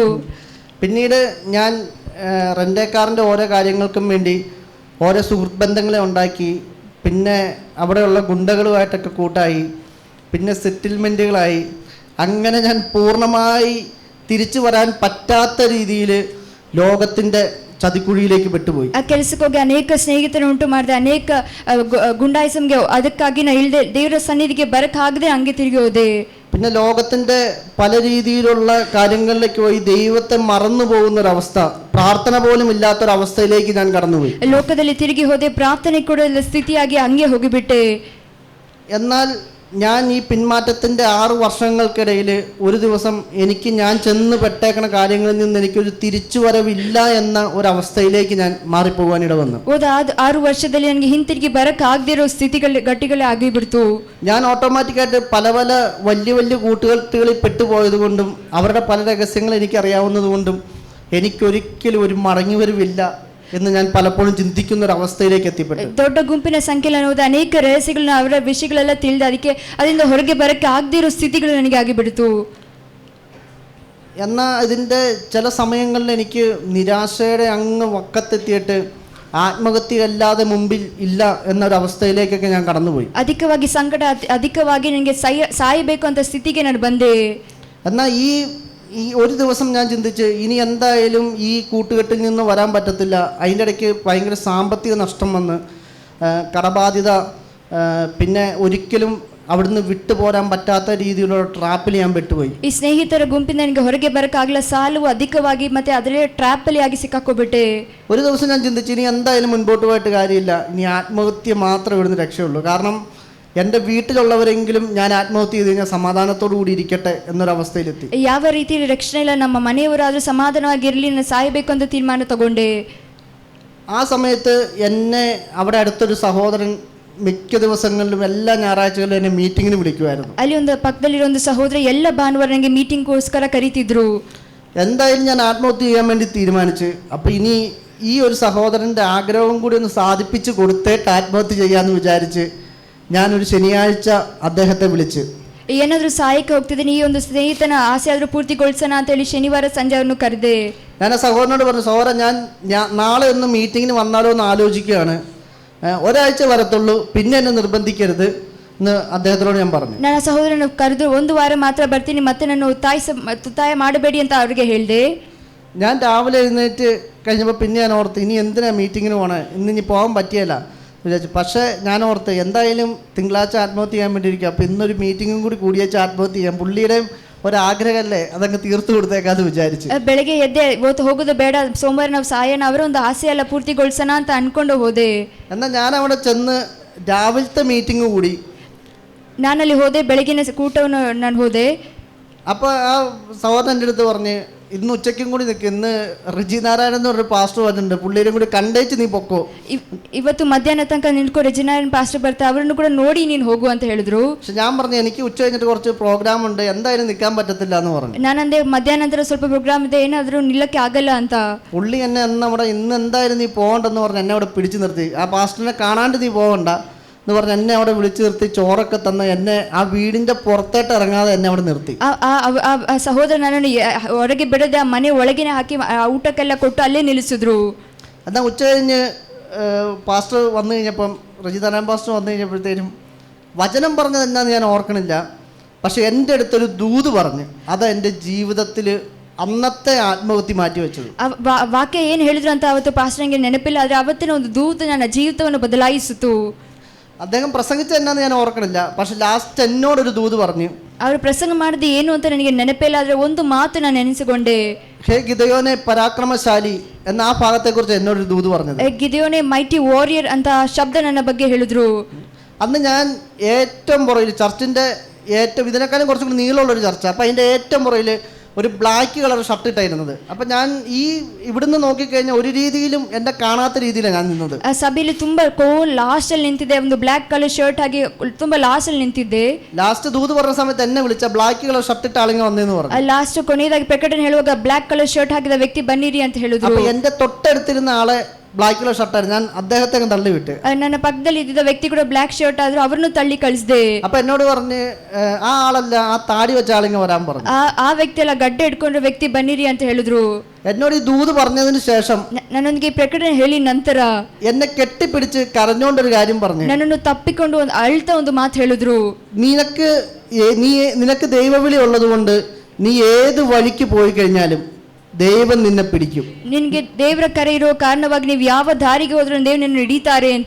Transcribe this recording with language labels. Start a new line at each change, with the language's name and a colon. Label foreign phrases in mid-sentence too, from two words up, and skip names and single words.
Malayalam: പിന്നീട് ഞാൻ റെന്റേക്കാറിന്റെ ഓരോ കാര്യങ്ങൾക്കും വേണ്ടി ഓരോ സുഹൃത്ത് ബന്ധങ്ങളെ ഉണ്ടാക്കി. പിന്നെ അവിടെയുള്ള ഗുണ്ടകളുമായിട്ടൊക്കെ കൂട്ടായി. പിന്നെ സെറ്റിൽമെൻറ്റുകളായി. അങ്ങനെ ഞാൻ പൂർണ്ണമായി തിരിച്ചു വരാൻ പറ്റാത്ത രീതിയിൽ ലോകത്തിൻ്റെ ചതിക്കുഴിയിലേക്ക് പെട്ടുപോയി.
Kannada: ಆ ಕೆಲಸಕ್ಕೆ ಹೋಗಿ ಅನೇಕ ಸ್ನೇಹಿತರನ್ನು ಉಂಟು ಮಾಡಿದೆ, ಅನೇಕ ಗುಂಡಾಯಿಸಂಗೆ ಅದಕ್ಕಾಗಿ ನಾ ಇಲ್ಲದೆ ದೇವರ ಸನ್ನಿಧಿಗೆ ಬರಕ್ಕಾಗದೆ ಹಂಗೆ ತಿರುಗಿ ಹೋದೆ.
Malayalam: പിന്നെ ലോകത്തിൻ്റെ പല രീതിയിലുള്ള കാര്യങ്ങളിലേക്ക് പോയി ദൈവത്തെ മറന്നു പോകുന്നൊരവസ്ഥ, പ്രാർത്ഥന പോലും ഇല്ലാത്തൊരവസ്ഥയിലേക്ക് ഞാൻ കടന്നുപോയി.
Kannada: ಲೋಕದಲ್ಲಿ ತಿರುಗಿ ಹೋದೆ, ಪ್ರಾರ್ಥನೆ ಕೂಡ ಇಲ್ಲ ಸ್ಥಿತಿಯಾಗಿ ಹಂಗೆ ಹೋಗಿಬಿಟ್ಟೆ.
Malayalam: എന്നാൽ ഞാൻ ഈ പിന്മാറ്റത്തിൻ്റെ 6 വർഷങ്ങൾക്കിടയിൽ ഒരു ദിവസം എനിക്ക് ഞാൻ ചെന്ന് പെട്ടേക്കണ കാര്യങ്ങളിൽ നിന്ന് എനിക്കൊരു തിരിച്ചുവരവില്ല എന്ന ഒരവസ്ഥയിലേക്ക് ഞാൻ മാറിപ്പോകാനിട വന്നു.
Kannada: ಹೋದ 6 ವರ್ಷದಲ್ಲಿ ನನಗೆ ಹಿಂತಿರುಗಿ ಬರಕ್ ಆಗದೇ ಇರೋ ಗಟ್ಟಿಗಳೇ ಆಗಿಬಿಡ್ತು.
Malayalam: ഞാൻ ഓട്ടോമാറ്റിക്കായിട്ട് പല പല വലിയ വലിയ കൂട്ടുകെട്ടുകളിൽ പെട്ടുപോയത് കൊണ്ടും അവരുടെ പല രഹസ്യങ്ങൾ എനിക്കറിയാവുന്നത് കൊണ്ടും എനിക്കൊരിക്കലും ഒരു മടങ്ങിവരവില്ല എന്ന് ഞാൻ പലപ്പോഴും ചിന്തിക്കുന്ന ഒരു അവസ്ഥയിലേക്ക് എത്തിപ്പെട്ടു.
Kannada: ದೊಡ್ಡ ಗುಂಪಿನ ಸಂಖ್ಯೆಯಲ್ಲಿ ಹೋದ ಅನೇಕ ರಹಸ್ಯಗಳನ್ನ ಅವರ ವಿಷಯಗಳೆಲ್ಲ ತಿಳಿದು ಅದಕ್ಕೆ ಅದರಿಂದ ಹೊರಗೆ ಬರಕ್ಕೆ ಆಗದೇ ಇರೋ ಸ್ಥಿತಿಗಳು ನನಗೆ ಆಗಿಬಿಡ್ತು.
Malayalam: എന്നാൽ ഇതിൻ്റെ ചില സമയങ്ങളിൽ എനിക്ക് നിരാശയുടെ അങ്ങ് വക്കത്തെത്തിയിട്ട് ആത്മഹത്യ അല്ലാതെ മുമ്പിൽ ഇല്ല എന്നൊരവസ്ഥയിലേക്കൊക്കെ ഞാൻ കടന്നുപോയി.
Kannada: ಅಧಿಕವಾಗಿ ಸಂಕಟ, ಅಧಿಕವಾಗಿ ನನಗೆ ಸಾಯಬೇಕು ಅಂತ ಸ್ಥಿತಿಗೆ ನಾನು ಬಂದೆ.
Malayalam: എന്നാൽ ഈ ഒരു ദിവസം ഞാൻ ചിന്തിച്ച് ഇനി എന്തായാലും ഈ കൂട്ടുകെട്ടിൽ നിന്ന് വരാൻ പറ്റത്തില്ല. അതിൻ്റെ ഇടയ്ക്ക് ഭയങ്കര സാമ്പത്തിക നഷ്ടം വന്ന് കടബാധ്യത, പിന്നെ ഒരിക്കലും അവിടുന്ന് വിട്ടുപോരാൻ പറ്റാത്ത രീതിയിലുള്ള ട്രാപ്പിൽ ഞാൻ പെട്ടുപോയി.
Kannada: ಈ ಸ್ನೇಹಿತರ ಗುಂಪಿಂದ ನನಗೆ ಹೊರಗೆ ಬರಕ್ಕಾಗಲ್ಲ, ಸಾಲು ಅಧಿಕವಾಗಿ ಮತ್ತೆ ಅದರೇ ಟ್ರ್ಯಾಪಲ್ಲಿ ಆಗಿ ಸಿಕ್ಕಾಕೋಬಿಟ್ಟೆ.
Malayalam: ഒരു ദിവസം ഞാൻ ചിന്തിച്ച് ഇനി എന്തായാലും മുൻപോട്ട് പോയിട്ട് കാര്യമില്ല, ഇനി ആത്മഹത്യ മാത്രമേ ഇവിടുന്ന് രക്ഷയുള്ളൂ. കാരണം എൻ്റെ വീട്ടിലുള്ളവരെങ്കിലും ഞാൻ ആത്മഹത്യ ചെയ്ത് കഴിഞ്ഞാൽ സമാധാനത്തോടു കൂടി ഇരിക്കട്ടെ എന്നൊരവസ്ഥയിലെത്തി.
Kannada: ಯಾವ ರೀತಿಯಲ್ಲಿ ರಕ್ಷಣೆ ಇಲ್ಲ, ನಮ್ಮ ಮನೆಯವರಾದ್ರೂ ಸಮಾಧಾನವಾಗಿರಲಿ, ನಾನು ಸಾಯಬೇಕು ಅಂತ ತೀರ್ಮಾನ ತಗೊಂಡೆ.
Malayalam: ആ സമയത്ത് എന്നെ അവിടെ അടുത്തൊരു സഹോദരൻ മിക്ക ദിവസങ്ങളിലും എല്ലാ ഞായറാഴ്ചകളിലും എന്നെ മീറ്റിങ്ങിന് വിളിക്കുമായിരുന്നു.
Kannada: ಅಲ್ಲಿ ಒಂದು ಪಕ್ಕದಲ್ಲಿರೋ ಒಂದು ಸಹೋದರ ಎಲ್ಲ ಭಾನುವಾರ ನನಗೆ ಮೀಟಿಂಗ್ಗೋಸ್ಕರ ಕರೀತಿದ್ರು.
Malayalam: എന്തായാലും ഞാൻ ആത്മഹത്യ ചെയ്യാൻ വേണ്ടി തീരുമാനിച്ച്, അപ്പോൾ ഇനി ഈ ഒരു സഹോദരൻ്റെ ആഗ്രഹവും കൂടി ഒന്ന് സാധിപ്പിച്ച് കൊടുത്തേട്ട് ആത്മഹത്യ ചെയ്യാമെന്ന് വിചാരിച്ച് ഞാനൊരു ശനിയാഴ്ച അദ്ദേഹത്തെ വിളിച്ച്,
Kannada: ಏನಾದರೂ ಸಾಯಕ್ಕೆ ಹೋಗ್ತಿದ್ದೀನಿ, ಈ ಒಂದು ಸ್ನೇಹಿತನ ಆಸೆ ಆದರೂ ಪೂರ್ತಿಗೊಳಿಸೋಣ ಅಂತೇಳಿ ಶನಿವಾರ ಸಂಜೆ ಅವನು ಕರೆದೆ.
Malayalam: ഞാൻ ആ സഹോദരനോട് പറഞ്ഞു, സഹോദരൻ ഞാൻ നാളെ ഒന്ന് മീറ്റിങ്ങിന് വന്നാലോ എന്ന് ആലോചിക്കുകയാണ്, ഒരാഴ്ച വരത്തുള്ളൂ, പിന്നെ എന്നെ നിർബന്ധിക്കരുത് എന്ന് അദ്ദേഹത്തിനോട് ഞാൻ പറഞ്ഞു.
Kannada: ನನ್ನ ಸಹೋದರನ ಕರೆದು 1 ವಾರ ಮಾತ್ರ ಬರ್ತೀನಿ, ಮತ್ತೆ ನಾನು ಒತ್ತಾಯ ಮಾಡಬೇಡಿ ಅಂತ ಅವ್ರಿಗೆ ಹೇಳಿದೆ.
Malayalam: ഞാൻ രാവിലെ എഴുന്നേറ്റ് കഴിഞ്ഞപ്പോൾ പിന്നെ ഞാൻ ഓർത്ത് ഇനി എന്തിനാ മീറ്റിങ്ങിന് പോകണേ, ഇനി പോകാൻ പറ്റിയല്ല വിചാരിച്ചു. പക്ഷേ ഞാൻ ഓർത്ത് എന്തായാലും തിങ്കളാഴ്ച ആത്മഹത്യ ചെയ്യാൻ വേണ്ടിയിരിക്കും, അപ്പോൾ ഇന്നൊരു മീറ്റിങ്ങും കൂടി കൂടിയേച്ച് ആത്മഹത്യ ചെയ്യാം, പുള്ളിയുടെയും ഒരാഗ്രഹമല്ലേ, അതങ്ങ് തീർത്തു കൊടുത്തേക്കാന്ന് വിചാരിച്ചു.
Kannada: ಬೆಳಗ್ಗೆ ಎದ್ದೆ, ಇವತ್ತು ಹೋಗೋದು ಬೇಡ, ಸೋಮವಾರ ನಾವು ಸಾಯೋಣ, ಅವರ ಒಂದು ಆಸೆ ಎಲ್ಲ ಪೂರ್ತಿಗೊಳಿಸೋಣ ಅಂತ ಅನ್ಕೊಂಡು ಹೋದೆ.
Malayalam: എന്നാൽ ഞാൻ അവിടെ ചെന്ന് രാവിലത്തെ മീറ്റിംഗ് കൂടി.
Kannada: ನಾನಲ್ಲಿ ಹೋದೆ, ಬೆಳಗಿನ ಕೂಟವನ್ನು ನಾನು ಹೋದೆ.
Malayalam: അപ്പോൾ ആ സഹോദരൻ എൻ്റെ അടുത്ത് പറഞ്ഞ്, ഇന്ന് ഉച്ചയ്ക്കും കൂടി നിൽക്കും, ഇന്ന് റിജി നാരായണൻ എന്ന് പറഞ്ഞൊരു പാസ്റ്റർ വന്നിട്ടുണ്ട്, പുള്ളിയും കൂടി കണ്ടേച്ച് നീ പൊക്കോ.
Kannada: ಇವತ್ತು ಮಧ್ಯಾಹ್ನ ತನಕ ನಿಂತ್ಕೊ, ರೆಜಿನಾರನ್ ಪಾಸ್ಟರ್ ಬರ್ತಾರೆ, ಅವರನ್ನು ಕೂಡ ನೋಡಿ ನೀನು ಹೋಗು ಅಂತ ಹೇಳಿದ್ರು.
Malayalam: പക്ഷെ ഞാൻ പറഞ്ഞു എനിക്ക് ഉച്ച കഴിഞ്ഞിട്ട് കുറച്ച് പ്രോഗ്രാം ഉണ്ട്, എന്തായാലും നിൽക്കാൻ പറ്റത്തില്ല എന്ന് പറഞ്ഞു.
Kannada: ನಾನಂದೆ ಮಧ್ಯಾಹ್ನ ನಂತರ ಸ್ವಲ್ಪ ಪ್ರೋಗ್ರಾಮ್ ಇದೆ, ಏನಾದರೂ ನಿಲ್ಲಕ್ಕೆ ಆಗಲ್ಲ ಅಂತ.
Malayalam: പുള്ളി എന്നെ അവിടെ ഇന്ന് എന്തായാലും നീ പോകണ്ടെന്ന് പറഞ്ഞ് എന്നെ അവിടെ പിടിച്ചു നിർത്തി. ആ പാസ്റ്ററിനെ കാണാണ്ട് നീ പോകണ്ട എന്ന് പറഞ്ഞ് എന്നെ അവിടെ വിളിച്ചു നിർത്തി, ചോറൊക്കെ തന്ന് എന്നെ ആ വീടിൻ്റെ പുറത്തോട്ട് ഇറങ്ങാതെ എന്നെ അവിടെ നിർത്തി.
Kannada: ಆ ಸಹೋದರ ನನ್ನನ್ನು ಹೊರಗೆ ಬಿಡದೆ ಆ ಮನೆ ಒಳಗಿನ ಹಾಕಿ ಊಟಕ್ಕೆಲ್ಲ ಕೊಟ್ಟು ಅಲ್ಲೇ ನಿಲ್ಲಿಸಿದ್ರು.
Malayalam: എന്നാൽ ഉച്ച കഴിഞ്ഞ് പാസ്റ്റർ വന്നു കഴിഞ്ഞപ്പം, റജിതാരായൺ പാസ്റ്റർ വന്നു കഴിഞ്ഞപ്പോഴത്തേനും വചനം പറഞ്ഞത് എന്നാന്ന് ഞാൻ ഓർക്കണില്ല, പക്ഷെ എൻ്റെ അടുത്തൊരു ദൂത് പറഞ്ഞ് അത് എൻ്റെ ജീവിതത്തിൽ അന്നത്തെ ആത്മഹത്യ മാറ്റി വെച്ചത്.
Kannada: ವಾಕ್ಯ ಏನು ಹೇಳಿದ್ರು ಅಂತ ಅವತ್ತು ಪಾಸ್ಟರ್ ನನಗೆ ನೆನಪಿಲ್ಲ, ಆದರೆ ಅವತ್ತಿನ ಒಂದು ದೂತ ನನ್ನ ಜೀವಿತವನ್ನು ಬದಲಾಯಿಸಿತು.
Malayalam: അദ്ദേഹം പ്രസംഗിച്ച എന്നാന്ന് ഞാൻ ഓർക്കണില്ല, പക്ഷെ ലാസ്റ്റ് എന്നോടൊരു ദൂത് പറഞ്ഞു.
Kannada: ಅವರು ಪ್ರಸಂಗ ಮಾಡಿದ ಏನು ಅಂತ ನನಗೆ ನೆನಪಿಲ್ಲ, ಆದರೆ ಒಂದು ಮಾತು ನಾನು ನೆನೆಸಿಕೊಂಡೆ.
Malayalam: ഹേ ഗിദെയോനെ പരാക്രമശാലി എന്ന ആ ഭാഗത്തെക്കുറിച്ച് എന്നോടൊരു ദൂത് പറഞ്ഞത്.
Kannada: ಗಿದೆಯೋನೆ
English: mighty warrior
Kannada: ಅಂತ ಶಬ್ದ ನನ್ನ ಬಗ್ಗೆ ಹೇಳಿದ್ರು.
Malayalam: അന്ന് ഞാൻ ഏറ്റവും പുറകിൽ ചർച്ചിൻ്റെ ഇതിനേക്കാളും കുറച്ചും കൂടി നീളമുള്ളൊരു ചർച്ച, അപ്പം അതിൻ്റെ ഏറ്റവും പുറകിൽ ഒരു
English: black colour shirt
Malayalam: ഇട്ടായിരുന്നത്. അപ്പം ഞാൻ ഇവിടുന്ന് നോക്കിക്കഴിഞ്ഞാൽ ഒരു രീതിയിലും എന്നെ കാണാത്ത രീതിയിലാണ് ഞാൻ നിന്നത്.
Kannada: ಸಭೆಯಲ್ಲಿ ತುಂಬ ಲಾಸ್ಟಲ್ಲಿ ನಿಂತಿದ್ದೆ, ಒಂದು
English: black colour shirt
Kannada: ಆಗಿ ತುಂಬ ಲಾಸ್ಟಲ್ಲಿ ನಿಂತಿದ್ದೆ.
Malayalam: ലാസ്റ്റ് ദൂത് പറഞ്ഞ സമയത്ത് എന്നെ വിളിച്ച
English: black colour shirt
Malayalam: ഇട്ട ആളിങ്ങ വന്നേന്ന് പറഞ്ഞു.
Kannada: ലാസ്റ്റ് ಕೊನೆಯದಾಗಿ ಪ್ರಕಟಣೆ ಹೇಳುವಾಗ
English: black colour shirt
Kannada: ಹಾಕಿದ ವ್ಯಕ್ತಿ ಬನ್ನಿರಿ ಅಂತ ಹೇಳಿದ್ರು.
Malayalam: അപ്പൊ എന്റെ തൊട്ടടുത്തിരുന്ന ആളെ
English: black colour
Malayalam: ഷർട്ടായിരുന്നു. ഞാൻ അദ്ദേഹത്തെ തള്ളി വിട്ട്.
Kannada: ನನ್ನ ಪಕ್ಕದಲ್ಲಿ ಇದ್ದಿದ್ದ ವ್ಯಕ್ತಿ ಕೂಡ
English: black shirt
Kannada: ಆದ್ರು, ಅವ್ರನ್ನು ತಳ್ಳಿ ಕಳಿಸಿದೆ.
Malayalam: അപ്പൊ എന്നോട് പറഞ്ഞ് ആ ആളല്ല, ആ താടി വെച്ച ആളിങ്ങ് വരാൻ പറഞ്ഞു.
Kannada: ಆ ವ್ಯಕ್ತಿ ಎಲ್ಲ ಗಡ್ಡೆ ಇಟ್ಕೊಂಡ್ರೆ ವ್ಯಕ್ತಿ ಬನ್ನಿರಿ ಅಂತ ಹೇಳಿದ್ರು.
Malayalam: എന്നോട് ഈ ദൂത് പറഞ്ഞതിന് ശേഷം
Kannada: ನನ್ನೊಂದಿಗೆ ಪ್ರಕಟಣೆ ಹೇಳಿ ನಂತರ
Malayalam: എന്നെ കെട്ടിപ്പിടിച്ച് കരഞ്ഞോണ്ടൊരു കാര്യം പറഞ്ഞു.
Kannada: ನನ್ನನ್ನು ತಪ್ಪಿಕೊಂಡು ಅಳ್ತಾ ಒಂದು ಮಾತು ಹೇಳಿದ್ರು.
Malayalam: നിനക്ക് ദൈവവിളി ഉള്ളത് കൊണ്ട് നീ ഏത് വഴിക്ക് പോയി കഴിഞ്ഞാലും ദൈവം നിന്നെ പിടിക്കും.
Kannada: ನಿನಗೆ ದೇವರ ಕರೆ ಇರೋ ಕಾರಣವಾಗಿ ನೀವು ಯಾವ ದಾರಿಗೆ ಹೋದ್ರೂ ದೇವ್ರು ನಿನ್ನ ಹಿಡಿತಾರೆ ಅಂತ.